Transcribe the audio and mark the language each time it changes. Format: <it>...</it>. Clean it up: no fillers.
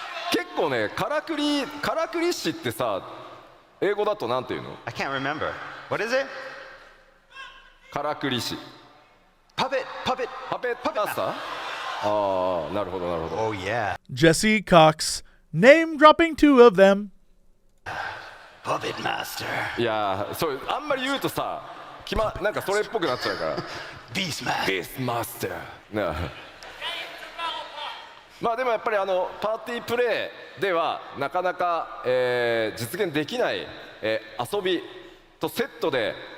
<ja>結構ね、からくり師ってさ、英語だとなんていうの？</ja> <en>I can't remember. What is it?</en> <ja>からくり師。</ja> <en>Puppet</en> <ja>マスター？ああ、なるほどなるほど。</ja> <en>Oh yeah. Jesse, Cox, name dropping 2 of them. Puppet Master.</en> <ja>いや、そうあんまり言うとさ、なんかそれっぽくなっちゃうから。</ja> <en>Beast Master. Beast Master。 なあ。</en> <ja>まあでもやっぱりパーティープレイではなかなか、実現できない、遊びとセットで</ja>